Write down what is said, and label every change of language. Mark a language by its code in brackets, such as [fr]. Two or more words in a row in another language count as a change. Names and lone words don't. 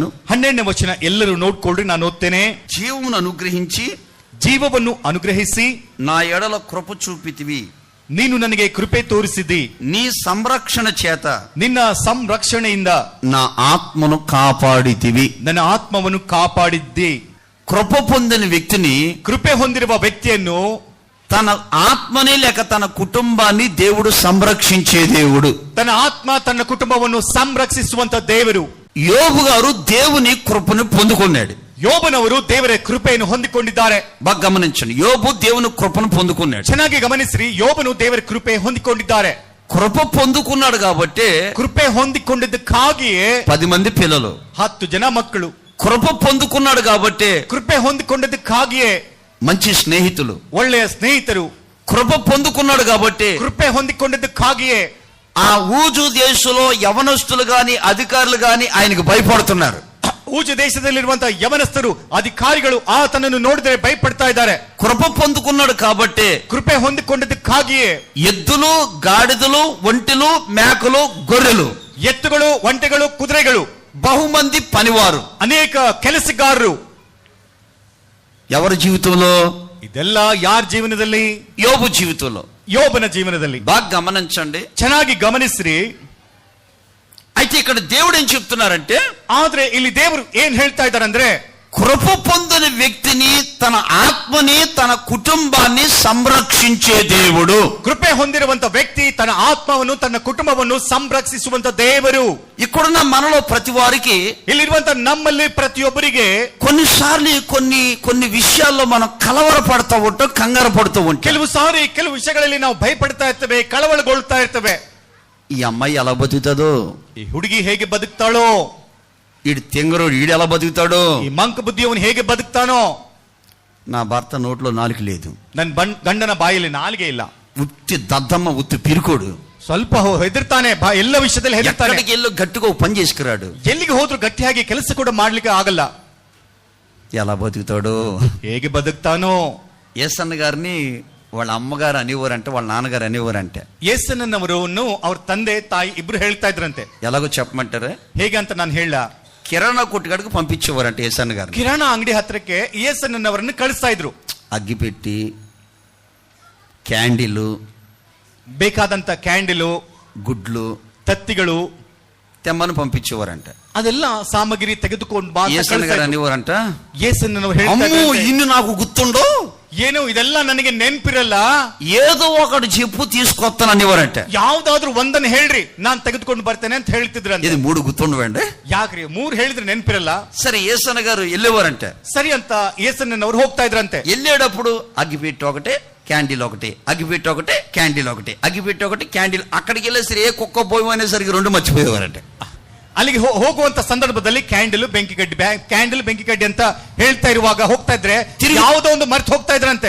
[kn] 12ನೇ ವಚನ ಎಲ್ಲರೂ ನೋಡ್ಕೊಳ್ರಿ, ನಾನು ಓದ್ತೇನೆ. [te] జీవమును అనుగ్రహించి [kn] ಜೀವವನ್ನು ಅನುಗ್ರಹಿಸಿ [te] నా ఎడల కృప చూపితివి, [kn] ನೀನು ನನಗೆ ಕೃಪೆ ತೋರಿಸಿದಿ, [te] నీ సంరక్షణ చేత [kn] ನಿನ್ನ ಸಂರಕ್ಷಣೆಯಿಂದ [te] నా ఆత్మను కాపాడితివి. [kn] ನನ್ನ ಆತ್ಮವನ್ನು ಕಾಪಾಡಿದ್ದಿ. [te] కృప పొందిన వ్యక్తిని, [kn] ಕೃಪೆ ಹೊಂದಿರುವ ವ್ಯಕ್ತಿಯನ್ನು [te] తన ఆత్మని లేక తన కుటుంబాన్ని దేవుడు సంరక్షించే దేవుడు. [kn] ತನ್ನ ಆತ್ಮ ತನ್ನ ಕುಟುಂಬವನ್ನು ಸಂರಕ್ಷಿಸುವಂತ ದೇವರು. [te] యోబు గారు దేవుని కృపను పొందుకున్నాడు. [kn] ಯೋಬನವರು ದೇವರ ಕೃಪೆಯನ್ನು ಹೊಂದಿಕೊಂಡಿದ್ದಾರೆ. [te] బాగా గమనించండి, యోబు దేవుని కృపను పొందుకున్నాడు. [kn] ಚೆನ್ನಾಗಿ ಗಮನಿಸ್ರಿ, ಯೋಬನು ದೇವರ ಕೃಪೆ ಹೊಂದಿಕೊಂಡಿದ್ದಾರೆ. [te] కృప పొందుకున్నాడు కాబట్టి [kn] ಕೃಪೆ ಹೊಂದಿಕೊಂಡಿದ್ದಕ್ಕಾಗಿಯೇ [te] 10 మంది పిల్లలు. [kn] 10 ಜನ ಮಕ್ಕಳು. [te] కృప పొందుకున్నాడు కాబట్టి [kn] ಕೃಪೆ ಹೊಂದಿಕೊಂಡಿದ್ದಕ್ಕಾಗಿಯೇ [te] మంచి స్నేహితులు. [kn] ಒಳ್ಳೆಯ ಸ್ನೇಹಿತರು. [te] కృప పొందుకున్నాడు కాబట్టి [kn] ಕೃಪೆ ಹೊಂದಿಕೊಂಡಿದ್ದಕ್ಕಾಗಿಯೇ [te] ఆ ఊజు దేశంలో యవనస్తులు గాని అధికారులు గాని ఆయనకు భయపడుతున్నారు. [kn] ಊಜ ದೇಶದಲ್ಲಿರುವಂತಹ ಯವನಸ್ಥರು, ಅಧಿಕಾರಿಗಳು ಆತನನ್ನು ನೋಡಿದರೆ ಭಯಪಡ್ತಾ ಇದ್ದಾರೆ. [te] కృప పొందుకున్నాడు కాబట్టి [kn] ಕೃಪೆ ಹೊಂದಿಕೊಂಡಿದ್ದಕ್ಕಾಗಿಯೇ [te] ఎద్దులు, గాడిదలు, ఒంటెలు, మేకలు, గొర్రెలు, [kn] ಎತ್ತುಗಳು, ಒಂಟೆಗಳು, ಕುದುರೆಗಳು, [te] బహుమంది పనివారు, [kn] ಅನೇಕ ಕೆಲಸಗಾರರು. [te] ఎవరి జీవితంలో? [kn] ಇದೆಲ್ಲ ಯಾರ ಜೀವನದಲ್ಲಿ? [te] యోబు జీవితంలో. [kn] ಯೋಬನ ಜೀವನದಲ್ಲಿ. [te] బాగా గమనించండి, [kn] ಚೆನ್ನಾಗಿ ಗಮನಿಸ್ರಿ. [te] అయితే ఇక్కడ దేవుడు ఏం చెప్తున్నారంటే, [kn] ಆದ್ರೆ ಇಲ್ಲಿ ದೇವರು ಏನ್ ಹೇಳ್ತಾ ಇದ್ದಾರಂದ್ರೆ, [te] కృప పొందిన వ్యక్తిని, తన ఆత్మని, తన కుటుంబాన్ని సంరక్షించే దేవుడు. [kn] ಕೃಪೆ ಹೊಂದಿರುವಂತ ವ್ಯಕ್ತಿ ತನ್ನ ಆತ್ಮವನ್ನು, ತನ್ನ ಕುಟುಂಬವನ್ನು ಸಂರಕ್ಷಿಸುವಂತ ದೇವರು. [te] ఇక్కడున్న మనలో ప్రతి వారికి, [kn] ಇಲ್ಲಿರುವಂತ ನಮ್ಮಲ್ಲಿ ಪ್ರತಿಯೊಬ್ಬರಿಗೆ [te] కొన్నిసార్లు కొన్ని విషయాల్లో మనం కలవరపడతా ఉంటాం, కంగారు పడుతూ ఉంటాం. [kn] ಕೆಲವು ವಿಷಯಗಳಲ್ಲಿ ನಾವು ಭಯಪಡ್ತಾ ಇರ್ತೇವೆ, ಕಳವಳಗೊಳ್ತಾ ಇರ್ತೇವೆ. [te] ఈ అమ్మాయి ఎలా బతుకుతుందో, [kn] ಈ ಹುಡುಗಿ ಹೇಗೆ ಬದುಕ್ತಾಳೋ, [te] ఈడు తెంగరు ఈడు ఎలా బతుకుతాడో, [kn] ಈ ಮಂಕ ಬುದ್ಧಿಯವನು ಹೇಗೆ ಬದುಕ್ತಾನೋ, [te] నా భర్త నోట్లో నాలుక లేదు, [kn] ನನ್ನ ಗಂಡನ ಬಾಯಲ್ಲಿ ನಾಲಿಗೆ ಇಲ್ಲ, [te] ఉత్తి దద్దమ్మ, ఉత్తి పిరుకోడు, [kn] ಸ್ವಲ್ಪ ಹೆದರ್ತಾನೆ, ಎಲ್ಲ ವಿಷಯದಲ್ಲಿ ಹೆದರ್ತಾನೆ, [te] ఎక్కడికి వెళ్ళి గట్టిగా ఓ పని చేసుకురాడు, [kn] ಎಲ್ಲಿಗೆ ಹೋದ್ರು ಗಟ್ಟಿಯಾಗಿ ಕೆಲಸ ಕೂಡ ಮಾಡ್ಲಿಕ್ಕೆ ಆಗಲ್ಲ. [te] ఎలా బతుకుతాడో, [kn] ಹೇಗೆ ಬದುಕ್ತಾನೋ. [te] యేసన్న గారిని వాళ్ళ అమ్మగారు అనేవారంటే, వాళ్ళ నాన్నగారు అనేవారంటే, [kn] ಯೇಸನ್ನವರನ್ನು ಅವ್ರ ತಂದೆ ತಾಯಿ ಇಬ್ರು ಹೇಳ್ತಾ ಇದ್ರಂತೆ. [te] ఎలాగో చెప్పమంటారా? [kn] ಹೇಗೆ ಅಂತ ನಾನು ಹೇಳ, [te] కిరాణా కొట్టుకాడికి పంపించేవారంటే యేసన్న గారు. [kn] ಕಿರಾಣ ಅಂಗಡಿ ಹತ್ರಕ್ಕೆ ಯೇಸನ್ನವರನ್ನು ಕಳಿಸ್ತಾ ಇದ್ರು. [te] అగ్గిపెట్టి, క్యాండిలు, [kn] ಬೇಕಾದಂತ ಕ್ಯಾಂಡಿಲು, [te] గుడ్లు, [kn] ತತ್ತಿಗಳು [te] తెమ్మని పంపించేవారంట. [kn] ಅದೆಲ್ಲ ಸಾಮಗ್ರಿ ತೆಗೆದುಕೊಂಡು ಬಾ. [te] యేసన్న గారు అనేవారంట, [kn] ಯೇಸನ್ನವರು [te] అమ్మో [kn] ಹೇಳ್ತಾ [te] ఇన్ని నాకు గుర్తుండో, [kn] ಏನು ಇದೆಲ್ಲ ನನಗೆ ನೆನ್ಪಿರಲ್ಲ, [te] ఏదో ఒకటి చెప్పు తీసుకొస్తాను అనేవారంట. [kn] ಯಾವ್ದಾದ್ರು ಒಂದನ್ನು ಹೇಳ್ರಿ, ನಾನ್ ತೆಗೆದುಕೊಂಡು ಬರ್ತೇನೆ ಅಂತ ಹೇಳ್ತಿದ್ರಂತೆ. [te] ఇది 3 గుర్తుండవండి. [kn] ಯಾಕ್ರಿ 3 ಹೇಳಿದ್ರೆ ನೆನ್ಪಿರಲ್ಲ? [te] సరే, యేసన్న గారు వెళ్ళేవారంట. [kn] ಸರಿ ಅಂತ ಯೇಸನ್ನವರು ಹೋಗ್ತಾ ಇದ್ರಂತೆ. [te] వెళ్ళేటప్పుడు అగ్గిపెట్టి ఒకటే, క్యాండిల్ ఒకటి, అగ్గిపెట్టి ఒకటే, క్యాండిల్ ఒకటి, అగ్గిపెట్టి ఒకటి, క్యాండిల్. అక్కడికి వెళ్ళేసరి ఏ కుక్క పోయేసరికి 2 మర్చిపోయేవారంట. [kn] ಅಲ್ಲಿಗೆ ಹೋಗುವಂತ ಸಂದರ್ಭದಲ್ಲಿ ಕ್ಯಾಂಡಲ್ ಬೆಂಕಿ ಕಡ್ಡಿ ಅಂತ ಹೇಳ್ತಾ ಇರುವಾಗ ಹೋಗ್ತಾ ಇದ್ರೆ ಯಾವುದೋ ಒಂದು ಮರ್ತು ಹೋಗ್ತಾ ಇದ್ರಂತೆ.